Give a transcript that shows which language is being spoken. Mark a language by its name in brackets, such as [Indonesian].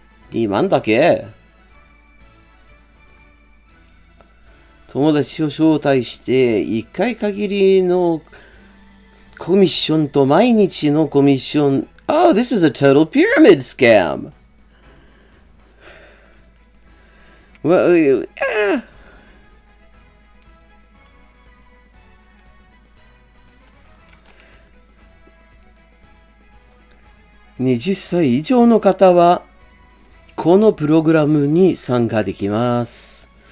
[Japanese] 2万だけ？友達を招待して1回限りのコミッションと毎日のコミッション。 [English] Oh, this is a total pyramid scam. [Japanese] Well,20歳以上の方はこのプログラムに参加できます。